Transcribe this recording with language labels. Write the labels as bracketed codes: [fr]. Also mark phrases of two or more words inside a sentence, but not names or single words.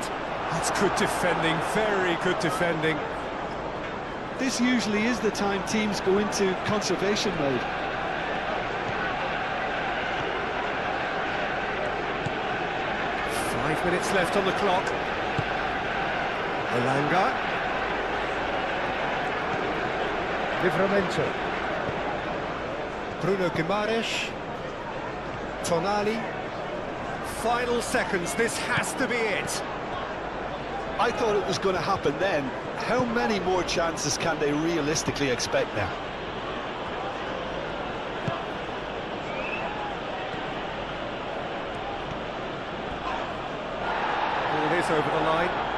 [en] That's good defending, very good defending. This usually is the time teams go into conservation mode. Five minutes left on the clock. Elanga. Livramento. Bruno Guimaraes. Tonali. Final seconds, this has to be it. I thought it was going to happen then. How many more chances can they realistically expect now? Ball is over the line.